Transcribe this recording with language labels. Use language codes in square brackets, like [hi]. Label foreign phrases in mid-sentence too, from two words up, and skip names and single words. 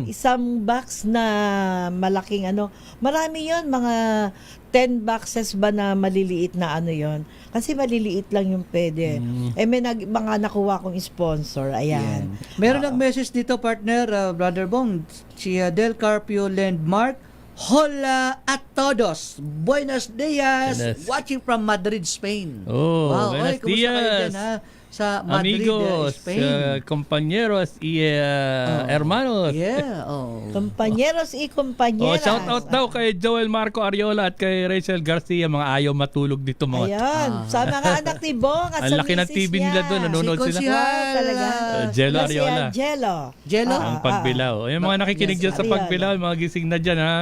[tl] isang box na malaking Marami yon, mga 10 boxes ba na maliliit na yon. Kasi maliliit lang yung pwede. May mga nakuha kong sponsor. Ayan. Meron nag-message dito, partner, Brother Bong, si Del Carpio Landmark. [es] Hola a todos. Buenos dias. Buenos. [en] Watching from Madrid, Spain. [tl] Oh, wow, [es] buenos [tl] kumusta kayo [es] dias. [tl] dyan, ha? sa Madrid, [es] Amigos, Spain. compañeros y hermanos. [en] Yeah, oh. [es] Compañeros y compañeras. [tl] Shout out daw kay Joel Marco Ariola at kay Rachel Garcia, mga ayaw matulog dito mga. Ayan, sa mga anak ni Bong at Ang sa laki ng misis TV niya. nila doon, nanonood Si sila. Konsihal, Wow, talaga. Jello Si Ariola. Jello. Jello. Ang pagbilaw. Yung mga nakikinig Yes, dyan sa Ariola. pagbilaw, yung mga gising na dyan ha.